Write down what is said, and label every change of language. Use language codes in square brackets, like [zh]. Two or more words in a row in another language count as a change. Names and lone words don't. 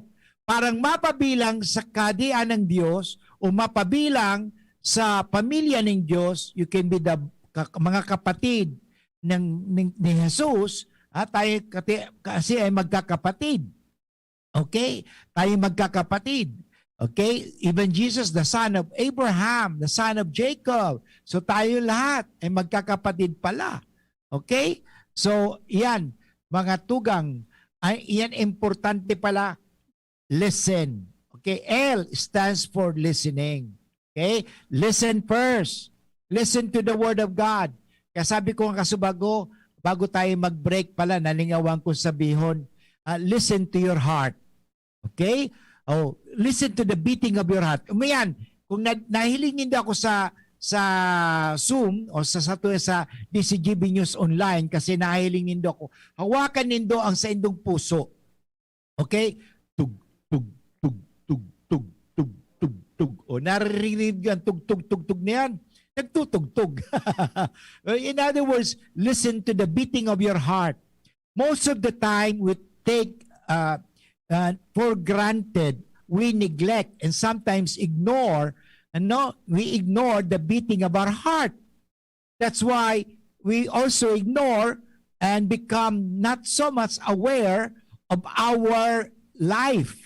[tl] Parang mapabilang sa kadian ng Diyos o mapabilang sa pamilya ng Diyos, [en] you can be the [tl] mga kapatid ni Jesus. Tayo kasi ay magkakapatid. Okay? Tayo magkakapatid. Okay? [en] Even Jesus, the son of Abraham, the son of Jacob. [tl] So tayo lahat ay magkakapatid pala. Okay? So, yan, mga tugang, yan importante pala, [en] listen. Okay? L stands for listening. Okay? Listen first. Listen to the Word of God. [tl] Kaya sabi ko nga kasubago, bago tayo mag-break pala, [bik] nalingawan ko sabihon, [en] listen to your heart. Okay? Oh, listen to the beating of your heart. [bik] Umayan, kung nahilingin ako sa Zoom o sa DCGB News Online kasi nahilingin ako, hawakan nindo ang sa indong puso. [tl] Okay? tug, tug, tug, tug, tug, tug, tug. O naririnig yan, tug, tug, tug, tug na yan. Nagtutugtog. [en] In other words, listen to the beating of your heart. Most of the time, we take for granted, we neglect and sometimes ignore, we ignore the beating of our heart. That's why we also ignore and become not so much aware of our life.